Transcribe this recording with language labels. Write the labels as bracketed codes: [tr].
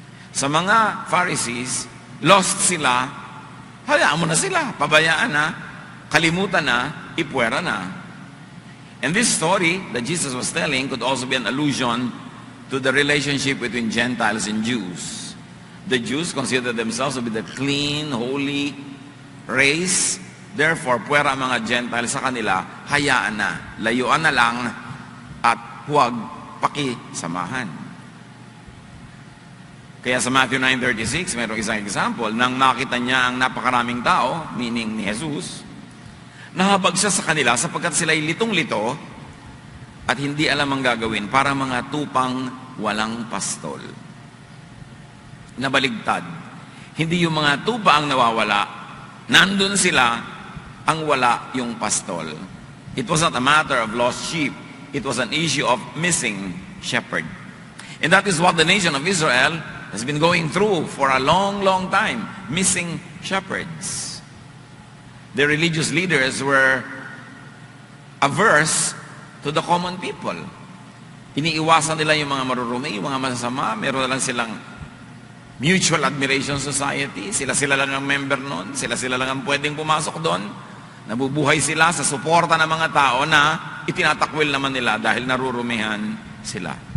[tl] Sa mga Pharisees, lost sila, hayaan mo na sila, pabayaan na, kalimutan na, ipwera na. [en] And this story that Jesus was telling could also be an allusion to the relationship between Gentiles and Jews. The Jews consider themselves to be the clean, holy race. [tl] Therefore, puwera ang mga Gentiles sa kanila, hayaan na, layuan na lang, at huwag pakisamahan. Kaya sa Matthew 9:36, mayroong isang example, nang nakita niya ang napakaraming tao, meaning ni Jesus, nahabag siya sa kanila sapagkat sila'y litong-lito at hindi alam ang gagawin para mga tupang walang pastol. Nabaligtad. Hindi yung mga tupa ang nawawala, nandun sila, ang wala yung pastol. [en] It was not a matter of lost sheep. It was an issue of missing shepherd. And that is what the nation of Israel has been going through for a long, long time, missing shepherds. The religious leaders were averse to the common people. [tl] Iniiwasan nila yung mga marurumi, yung mga masasama. Meron na lang silang Mutual Admiration Society. Sila-sila lang ang member nun. Sila-sila lang ang pwedeng pumasok doon. Nabubuhay sila sa suporta ng mga tao na itinatakwil naman nila dahil narurumihan sila.